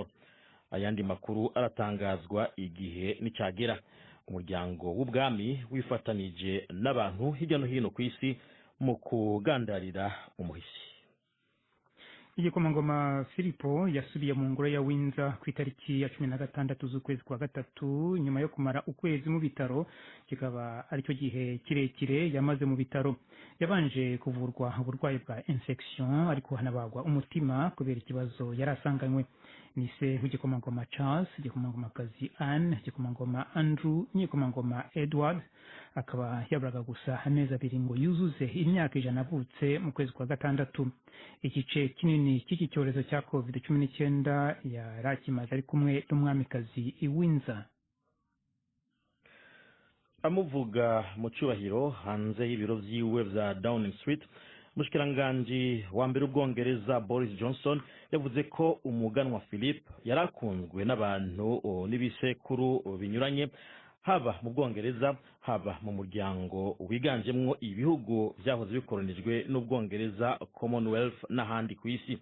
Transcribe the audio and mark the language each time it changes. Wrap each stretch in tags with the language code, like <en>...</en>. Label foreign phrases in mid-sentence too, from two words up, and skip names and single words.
<rw>Ayandi makuru aratangazwa igihe nicagera. Umuryango w'ubwami wifatanije n'abantu hirya no hino ku isi mu kugandarira umuhisi. Igikomangoma Filipo yasubiye mu ngoro ya Windsor ku itariki ya 16 z'ukwezi kwa gatatu nyuma yo kumara ukwezi mu bitaro, kikaba aricyo gihe kirekire yamaze mu bitaro. Yabanje kuvurwa uburwayi bwa infection ariko hanabagwa umutima kubera ikibazo yarasanganywe. Nise w'igikomangoma Charles, igikomangomakazi Anne, igikomangoma Andrew n'igikomangoma Edward, akaba yaburaga gusa amezi 2 ngo yuzuze imyaka 100 avutse mu kwezi kwa gatandatu. Igice kinini cy'iki cyorezo cya COVID-19 yarakimaze ari kumwe n'umwamikazi i Windsor.</rw> <rn>Amuvuga mu cyubahiro hanze y'ibiro vyiwe vya Downing Street, Mushkiranganji wa mbere w'Ubwongereza Boris Johnson yavuze ko umuganwa Philip yarakunzwe n'abantu n'ibisekuru binyuranye, haba mu Bwongereza haba mu muryango wiganjemwo ibihugu byahoze bikoronijwe n'Ubwongereza, Commonwealth n'ahandi ku isi.</rn>